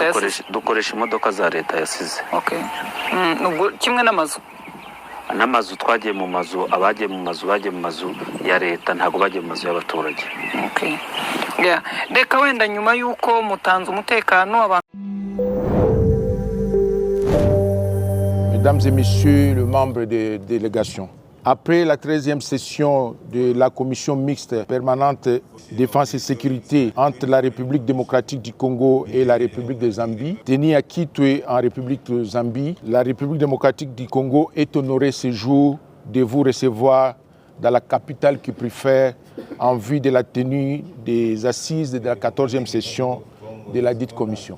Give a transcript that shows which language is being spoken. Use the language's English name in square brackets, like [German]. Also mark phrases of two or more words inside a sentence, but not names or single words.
[Kinyarwanda] yasize? Dukoresha imodoka za leta yasize. Okay. Nubwo kimwe n'amazu twagiye mu mazu, abagiye mu mazu bagiye mu mazu ya leta, ntabwo bagiye mu mazu y'abaturage. [English] Okay. Yeah. [Kinyarwanda] Reka wenda nyuma yuko mutanze umutekano abantu. [French] Mesdames et messieurs les membres des délégations, après la 13e session de la commission mixte permanente défense et sécurité entre la République démocratique du Congo et la République de Zambie, tenue à Kitwe en République de Zambie, la République démocratique du Congo est honorée ce jour de vous recevoir dans la capitale qui préfère en vue de la tenue des assises de la 14e session de la dite commission.